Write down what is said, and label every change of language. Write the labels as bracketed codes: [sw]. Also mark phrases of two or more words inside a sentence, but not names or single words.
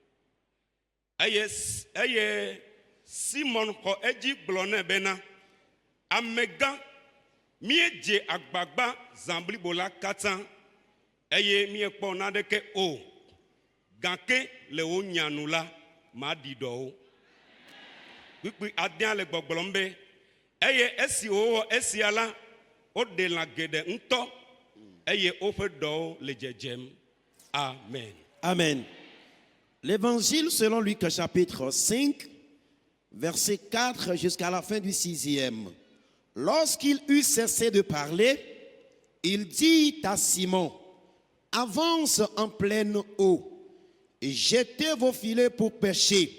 [ee] eye Simon xɔ edzi gblɔ nɛ bena amegã míedze agbagba zã blibo la katã eye míekpɔ naɖeke o gake le wo nyanu la maɖi ɖɔwo kpukpui adea le gbɔgblɔm be eye esi wowɔ esia la woɖe lã geɖe ŋutɔ eye woƒe ɖɔwo le dzedzem. Amen. Amen. [fr] L'évangile selon Luc chapitre 5, verset 4 jusqu'à la fin du 6e. Lorsqu'il eut cessé de parler, il dit à Simon, avance en pleine eau et jetez vos filets pour pêcher.